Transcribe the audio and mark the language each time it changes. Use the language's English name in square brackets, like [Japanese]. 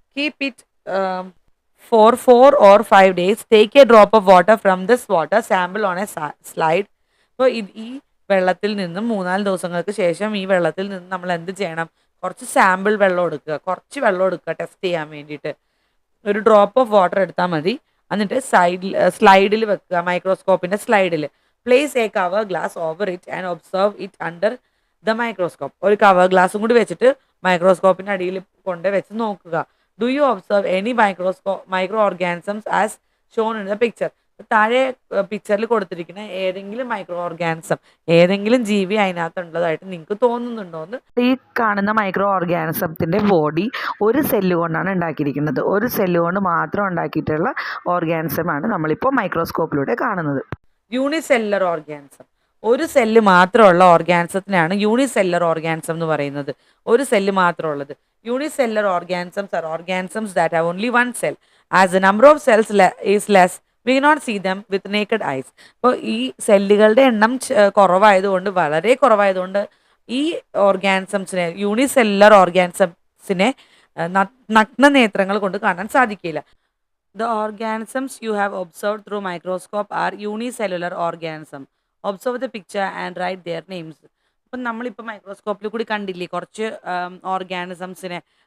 [English] Keep it for 4 or 5 days. Take a drop of water from this water sample on a slide. [Malayalam] അപ്പോൾ ഈ വെള്ളത്തിൽ നിന്നും 3-4 ദിവസങ്ങൾക്ക് ശേഷം ഈ വെള്ളത്തിൽ നിന്ന് നമ്മൾ എന്ത് ചെയ്യണം? കുറച്ച് സാമ്പിൾ വെള്ളം എടുക്കുക, ടെസ്റ്റ് ചെയ്യാൻ വേണ്ടിയിട്ട്. ഒരു ഡ്രോപ്പ് ഓഫ് വാട്ടർ എടുത്താൽ മതി. എന്നിട്ട് സ്ലൈഡിൽ വെക്കുക, മൈക്രോസ്കോപ്പിന്റെ സ്ലൈഡിൽ. [English] Place a cover glass over it and observe it under the microscope. [Malayalam] ഒരു കവർ ഗ്ലാസും കൂടി വെച്ചിട്ട് മൈക്രോസ്കോപ്പിന്റെ അടിയിൽ കൊണ്ട് വെച്ച് നോക്കുക. [English] Do you observe any micro organisms as shown in the picture? [Malayalam] താഴെ പിക്ചറിൽ കൊടുത്തിരിക്കുന്ന ഏതെങ്കിലും മൈക്രോ ഓർഗാനിസം, ഏതെങ്കിലും ജീവി അതിനകത്തുള്ളതായിട്ട് നിങ്ങൾക്ക് തോന്നുന്നുണ്ടോ എന്ന്. ഈ കാണുന്ന മൈക്രോ ഓർഗാനിസത്തിന്റെ ബോഡി ഒരു സെല്ല് കൊണ്ടാണ് ഉണ്ടാക്കിയിരിക്കുന്നത്. ഒരു സെല്ല് കൊണ്ട് മാത്രം ഉണ്ടാക്കിയിട്ടുള്ള ഓർഗാനിസമാണ് നമ്മളിപ്പോൾ മൈക്രോസ്കോപ്പിലൂടെ കാണുന്നത്. യൂണിസെല്ലുലർ ഓർഗാനിസം, ഒരു സെല്ല് മാത്രമുള്ള ഓർഗാനിസത്തിനാണ് യൂണിസെല്ലുലർ ഓർഗാനിസം എന്ന് പറയുന്നത്. ഒരു cell മാത്രമുള്ളത്. [English] Unicellular organisms are organisms that have only one cell. As the number of cells is less, we cannot see them with naked eyes. [Malayalam] അപ്പോൾ ഈ സെല്ലുകളുടെ എണ്ണം വളരെ കുറവായതുകൊണ്ട് ഈ ഓർഗാനിസംസിനെ, യൂണിസെല്ലുലർ ഓർഗാനിസംസിനെ നഗ്നനേത്രങ്ങൾ കൊണ്ട് കാണാൻ സാധിക്കില്ല. [English] The organisms you have observed through microscope are unicellular organisms. Observe the picture and write their names. [Malayalam] ഇപ്പം നമ്മളിപ്പോൾ മൈക്രോസ്കോപ്പിൽ കൂടി കണ്ടില്ലേ കുറച്ച് ഓർഗാനിസംസിനെ.